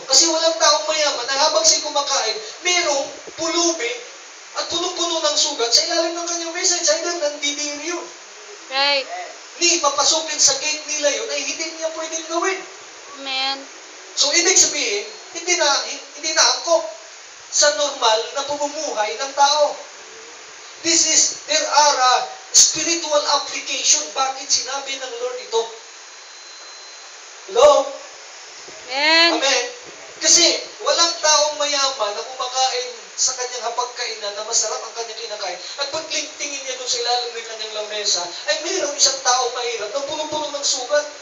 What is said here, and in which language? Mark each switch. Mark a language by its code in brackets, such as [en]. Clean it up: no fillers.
[tl] Kasi walang taong mayaman na habang siya kumakain, merong pulubi at punong-puno ng sugat sa ilalim ng kanyang mesa. Sa ilalim ng bibir yun. [en] Right. [tl] Ni papasukin sa gate nila yun ay hindi niya pwedeng gawin. [en] Amen. [tl] So, ibig sabihin, hindi na angkop sa normal na pamumuhay ng tao. [en] There are spiritual application. [tl] Bakit sinabi ng Lord ito? [en] Hello? Amen. Amen. [tl] Kasi walang taong mayaman na kumakain sa kanyang hapagkainan na masarap ang kanyang kinakain. At pag tingin niya doon sa ilalim ng kanyang lamesa, ay mayroong isang taong mahirap na puno-puno ng sugat.